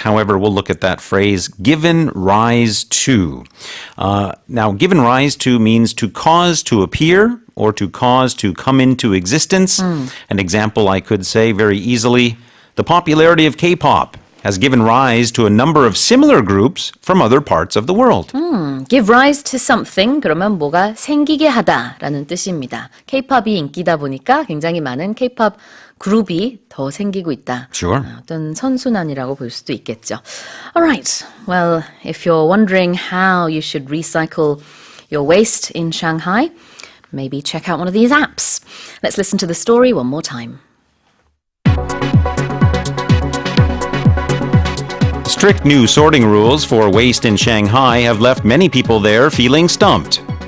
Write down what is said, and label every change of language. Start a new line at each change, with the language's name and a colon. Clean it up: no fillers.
English: However, we'll look at that phrase, given rise to. Now, given rise to means to cause to appear or to cause to come into existence. An example I could say very easily, the popularity of K-pop has given rise to a number of similar groups from other parts of the world. Give rise to something
Korean: 그러면 뭐가 생기게 하다라는 뜻입니다. K-팝이 인기다 보니까 굉장히 많은 K-팝 그룹이 더 생기고 있다.
English: Sure.
Korean: 어떤 선순환이라고 볼 수도 있겠죠.
English: Alright, well, if you're wondering how you should recycle your waste in Shanghai, maybe check out one of these apps. Let's listen to the story one more time. Strict new sorting rules for waste in Shanghai have left many people there feeling stumped.